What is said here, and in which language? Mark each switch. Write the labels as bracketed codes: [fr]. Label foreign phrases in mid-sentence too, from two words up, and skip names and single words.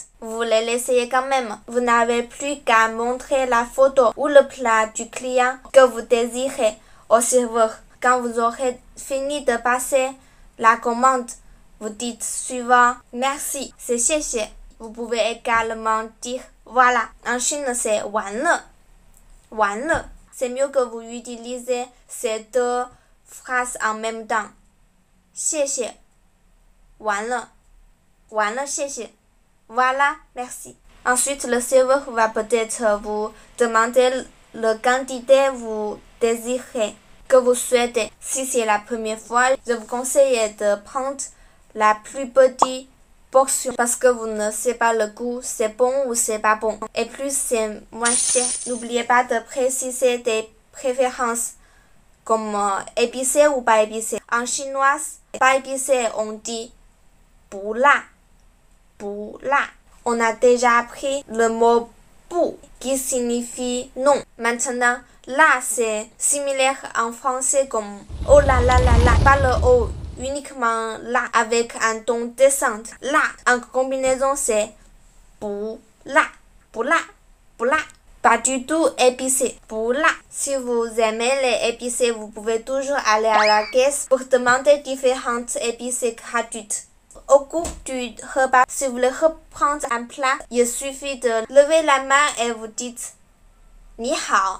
[fr] Vous voulez l'essayer quand même. Vous n'avez plus qu'à montrer la photo ou le plat du client que vous désirez au serveur. Quand vous aurez fini de passer la commande, vous dites suivant merci, c'est 谢谢. Vous pouvez également dire voilà. En Chine, c'est [zh] 完了. 完了. [fr] C'est mieux que vous utilisez ces 2 phrases en même temps. [zh] 谢谢. 完了. 完了，谢谢. [fr] Voilà, merci. Ensuite, le serveur va peut-être vous demander le quantité vous désirez, que vous souhaitez. Si c'est la première fois, je vous conseille de prendre la plus petite portion parce que vous ne savez pas le goût, c'est bon ou c'est pas bon. Et plus c'est moins cher. N'oubliez pas de préciser des préférences comme épicé ou pas épicé. En chinois, pas épicé, on dit 不辣. [zh] 不辣. [fr] On a déjà appris le mot 不 qui signifie non. Maintenant, là c'est similaire en français comme oh là là là là. Pas le oh, uniquement là avec un ton descendant. Là, en combinaison c'est [zh] 不辣, 不辣, 不辣. [fr] Pas du tout épicé. [zh] 不辣. [fr] Si vous aimez les épicés, vous pouvez toujours aller à la caisse pour demander différentes épicées gratuites. Au cours du repas, si vous voulez reprendre un plat, il suffit de lever la main et vous dites « [zh] 你好 ».